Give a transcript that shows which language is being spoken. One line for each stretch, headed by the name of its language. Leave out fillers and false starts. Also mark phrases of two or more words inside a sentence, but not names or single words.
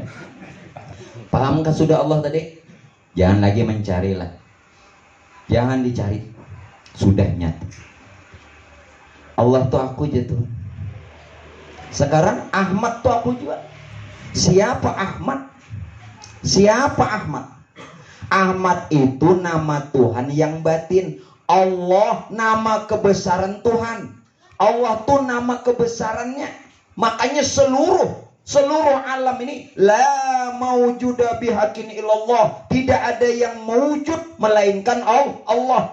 Indonesian: Pahamkah sudah Allah tadi? Jangan lagi mencari lah. Jangan dicari. Sudah nyata. Allah tuh aku aja tuh. Sekarang Ahmad tuh aku juga. Siapa Ahmad? Siapa Ahmad? Ahmad itu nama Tuhan yang batin. Allah nama kebesaran Tuhan. Allah tuh nama kebesarannya. Makanya seluruh alam ini
Arabic: la maujuda bihaqqin illallah.
Indonesian: Tidak ada yang mewujud melainkan Allah.